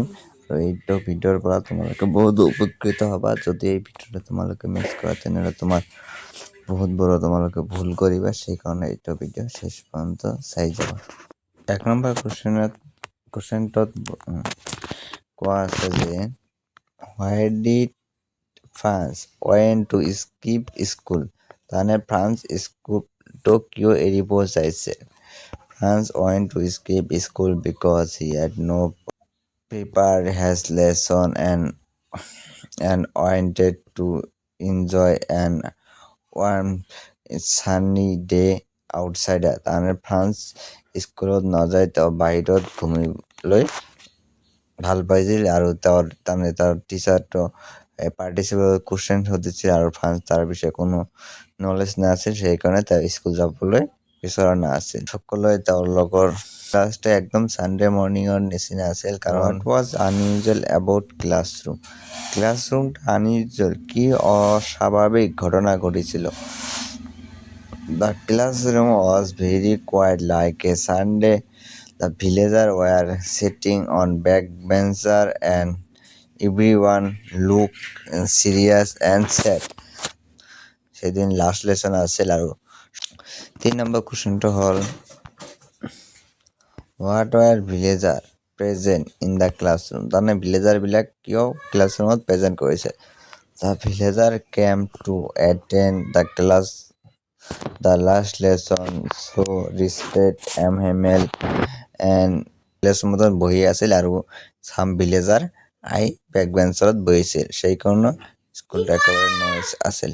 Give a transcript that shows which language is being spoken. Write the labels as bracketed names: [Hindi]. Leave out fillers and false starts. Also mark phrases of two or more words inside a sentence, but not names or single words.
[Assamese] আৰু এইটো ভিডিঅ'ৰ পৰা তোমালোকে বহুত উপকৃত হ'বা। যদি এই ভিডিঅ'টো তোমালোকে মিছ কৰা তেনেহ'লে তোমাৰ বহুত বড় তোমালোকে ভুল কৰিবা, সেইকাৰণে এইটো ভিডিঅ' শেষ পৰ্যন্ত চাই যাবা। 1 নম্বৰ কুৱেশ্যনটোত কোৱা আছে যে [English] why did France went to skip school? [Assamese] তানে ফ্ৰান্স স্কুলটো কিয় এৰিব চাইছে? [English] France went to skip school because he had no prepared his lesson and wanted to enjoy an warm sunny day outside. [Assamese] তানে ফ্ৰান্স স্কুলত নাযায়, তেওঁ বাহিৰত ঘূৰিবলৈ ভাল পাইছিল আৰু তাৰ টিচাৰটো পাৰ্টিচিপেল কুৱেশ্যন সুধিছিল আৰু ফ্ৰান্স তাৰ বিষয়ে কোনো নলেজ নাছিল, সেইকাৰণে তেওঁ স্কুল যাবলৈ বিচৰা নাছিল। সকলোৱে তেওঁৰ লগৰ ক্লাছটো একদম [English] Sunday morning [Assamese] নিচিনা আছিল, কাৰণ [English] what was unusual about [Assamese] ক্লাছৰুমটো আনইউজুৱেল, কি অস্বাভাৱিক ঘটনা ঘটিছিল? [English] The classroom was very quiet like a Sunday. The villagers were sitting on backbenches and everyone looked serious and sad. [Assamese] সেদিন লাষ্ট লেচন আছিল। আৰু 3 নম্বৰ কুৱেশ্যনটো হ'ল [English] what were villager present in the classroom? [Assamese] তাৰমানে ভিলেজাৰবিলাক কিয় ক্লাছৰুমত প্ৰেজেণ্ট কৰিছে? [English] the villager came to attend the class the last lesson so respect Mhamel and [Assamese] ক্লাছৰুমত বহি আছিল আৰু চাম ভিলেজাৰ আহি বেকবেঞ্চত বহিছিল, সেইকাৰণে স্কুলটো একেবাৰে নইজ আছিল।